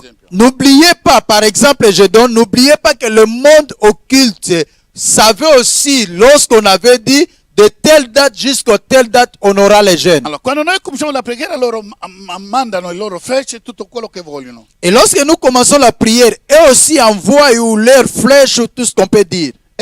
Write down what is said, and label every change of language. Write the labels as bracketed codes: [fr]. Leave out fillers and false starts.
[fr] N'oubliez pas, par exemple, n'oubliez pas que le monde occulte savait aussi, lorsqu'on avait dit, de telle date jusqu'à telle date, on aura les jeûnes. [it] Allora, quando noi cominciamo la preghiera, loro mandano i loro frecce, tutto quello che vogliono. [fr] Et lorsque nous commençons la prière, eux aussi envoient leurs flèches, tout ce qu'on peut dire.